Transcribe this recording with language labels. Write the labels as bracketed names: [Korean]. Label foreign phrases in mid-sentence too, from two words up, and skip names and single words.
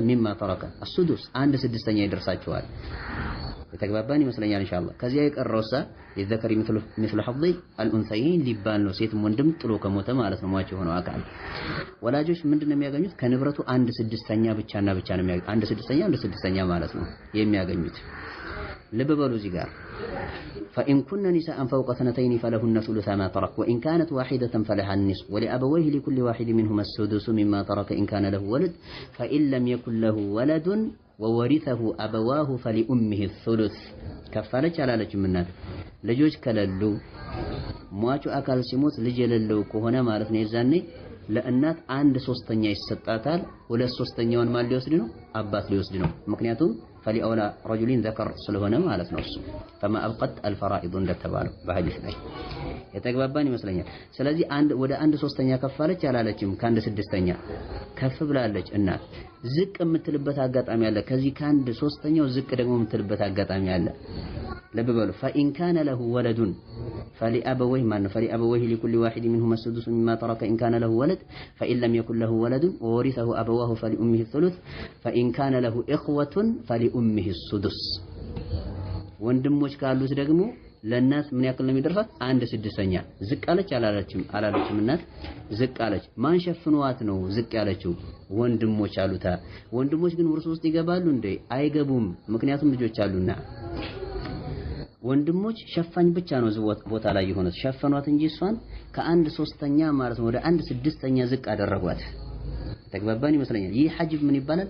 [Arabic] مما ترك السدس [Amharic] 1/6 ይደርሳቸዋል። የተግባባን ይመስለኛል ኢንሻአላህ። ከዚያ የቀረውሳ የዘከሪ [Arabic] مثل حظ الأنثيين [Amharic] ሊባል ነው። ሴትም ወንድም ጥሎ ከሞተ ማለት ነው ሟች የሆነው አካል። ወላጆች ምንድነው የሚያገኙት? ከንብረቱ 1/6 ብቻና ብቻ ነው የሚያገኙት። 1/6 ማለት ነው የሚያገኙት። ልብ በሉ እዚህ ጋር [Arabic] فإن كن نساء فوق اثنتين فلهن ثلث ما ترك وإن كانت واحدة فلها النصف ولأبويه لكل واحد منهما السدس مما ترك إن كان له ولد فإن لم يكن له ولد وورثه أبواه فلأمه الثلث كفالة على منات [Amharic] ልጆች ከሌሉ ሟቹ አካል ሲሞት ልጅ የሌለው ከሆነ ማለት ነው የዛኔ ለእናት 1/3 ይሰጣታል። 2/3ኛውን ማን ሊወስድ ነው? አባት ሊወስድ ነው። ምክንያቱም [Arabic] فلأولى رجل ذكر [Amharic] ስለሆነ ማለት ነው። እሱ [Arabic] فما أبقت الفرائض [Amharic] እንደተባለው በሐዲስ ላይ የተግባባን ይመስለኛል። ስለዚህ ወደ 1/3 ከፋለች አላለችም። ከ1/6 ከፍ ብላለች እናት። ዝቅ የምትልበት አጋጣሚ አለ። ከዚህ ከ1/3 ዝቅ ደግሞ የምትልበት አጋጣሚ አለ። ልብ በሉ [Arabic] فإن كان له ولد فلأبويه لكل واحد منهما السدس مما ترك إن كان له ولد فإن لم يكن له ولد وورثه أبواه فلأمه الثلث فإن كان له إخوة فلأمه السدس [Amharic] ወንድሞች ካሉት ደግሞ ለእናት ምን ያክል ነው የሚደርሳት? 1/6 ዝቅ አለች አላለችም እናት ዝቅ አለች። ማን ሸፍኗት ነው ዝቅ ያለችው? ወንድሞች አሉታ። ወንድሞች ግን ውርስ ውስጥ ይገባሉ እንዴ? አይገቡም። ምክንያቱም ልጆች አሉና። ወንድሞች ሸፋኝ ብቻ ነው ቦታ ላይ የሆነው ሸፈኗት እንጂ እሷን ከ1/3 ማለት ነው ወደ 1/6 ዝቅ አደረጓት። ተግባባን ይመስለኛል። ይህ ሐጅብ ምን ይባላል?